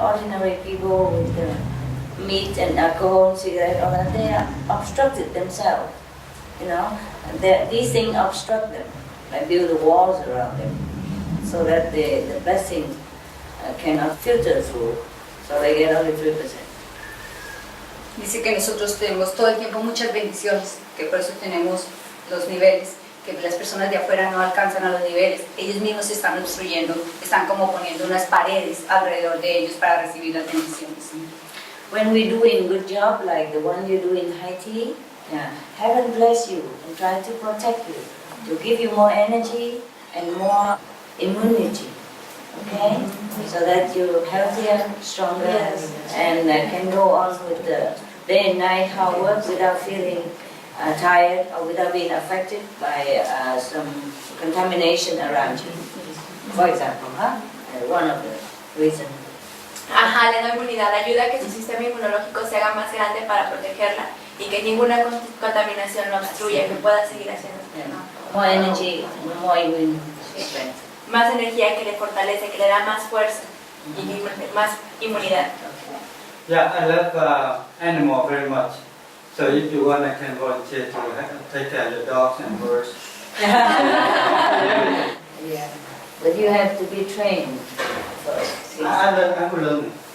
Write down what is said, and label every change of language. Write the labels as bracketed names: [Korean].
[English] Ordinary people with meat and alcohol, cigarette, all that, they are obstructed themselves. You know, these things obstruct them. They build the walls around them so that the blessing cannot filter through. So they get only 3%. [Spanish] Dice que nosotros tenemos todo el tiempo muchas bendiciones, que por eso tenemos los niveles, que las personas de afuera no alcanzan a los niveles. Ellos mismos se están obstruyendo, están como poniendo unas paredes alrededor de ellos para recibir las bendiciones. [English] When we're doing good job like the one you do in Haiti, heaven bless you and try to protect you, to give you more energy and more immunity, okay? So that you're healthier, stronger, and can go on with the day and night hard work without feeling tired or without being affected by some contamination around you. For example, one of the reasons. [Spanish] Ajá, le da inmunidad, ayuda a que su sistema inmunológico se haga más grande para protegerla y que ninguna contaminación lo obstruya, que pueda seguir haciendo. [English] More energy, more immune strength. [Spanish] Más energía que le fortalece, que le da más fuerza y más inmunidad. [English] Yeah, I love animal very much. So if you want, I can volunteer to take care of your dogs and birds. Yeah, but you have to be trained first. I'm learning.